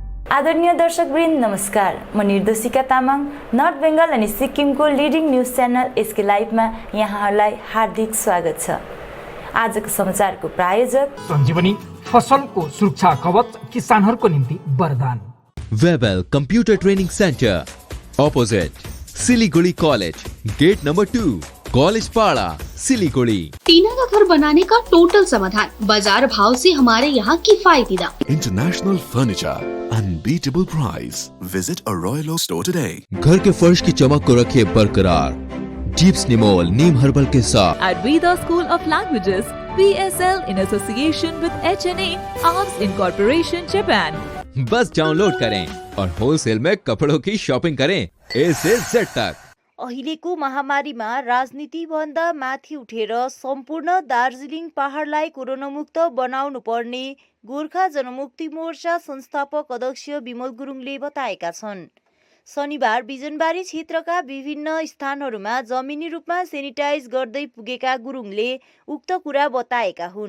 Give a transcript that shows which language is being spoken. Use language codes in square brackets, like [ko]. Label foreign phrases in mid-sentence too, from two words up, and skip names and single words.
[ne] आदरणीय दर्शकवृन्द नमस्कार। म निर्देशिका तामाङ नर्थ बेङ्गल अनि सिक्किमको [en] leading news channel [ne] एसके लाइभमा यहाँहरूलाई हार्दिक स्वागत छ। आजको समाचारको प्रायोजक सञ्जीवनी फसलको सुरक्षा कवच किसानहरूको निम्ति वरदान। [en] Webel Computer Training Centre opposite सिलीगुड़ी College, Gate Number 2, कॉलेज पाड़ा, सिलीगुड़ी। [hi] टीना का घर बनाने का टोटल समाधान, बाजार भाव से हमारे यहाँ किफायती दाम। [en] International Furniture, unbeatable price. Visit a Royal Oak store today. [hi] घर के फर्श की चमक को रखिए बरकरार जीप्स निमोल नीम हर्बल के साथ। [en] At Veda School of Languages, VSL in association with HNA, Arms Incorporation, Japan. [hi] बस डाउनलोड करें और होलसेल में कपड़ों की शॉपिंग करें A से Z तक। [ne] अहिलेको महामारीमा राजनीति भन्दा माथि उठेर सम्पूर्ण दार्जिलिङ पहाडलाई कोरोना मुक्त बनाउनु पर्ने गोर्खा जनमुक्ति मोर्चा संस्थापक अध्यक्ष विमल गुरुङले बताएका छन्। शनिबार बिजनबारी क्षेत्रका विभिन्न स्थानहरूमा जमिनी रूपमा सेनिटाइज गर्दै पुगेका गुरुङले उक्त कुरा बताएका हुन्।